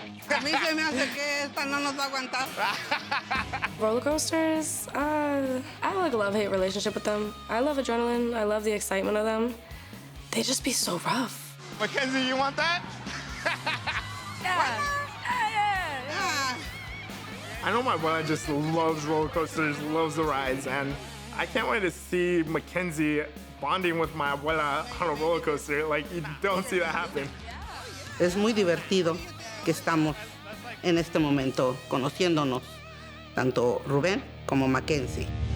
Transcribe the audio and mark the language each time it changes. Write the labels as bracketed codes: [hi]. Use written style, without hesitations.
[es] A mí se me hace que esta no nos va a aguantar. [en] Roller coasters, I have like a love-hate relationship with them. I love adrenaline. I love the excitement of them. They just be so rough. Mackenzie, you want that? Yeah. Ah, I know my abuela just loves roller coasters, loves the rides, and I can't wait to see Mackenzie bonding with my abuela on a roller coaster. Like, you don't see that happen. [es] es muy divertido que estamos en este momento conociéndonos, tanto Rubén como Mackenzie.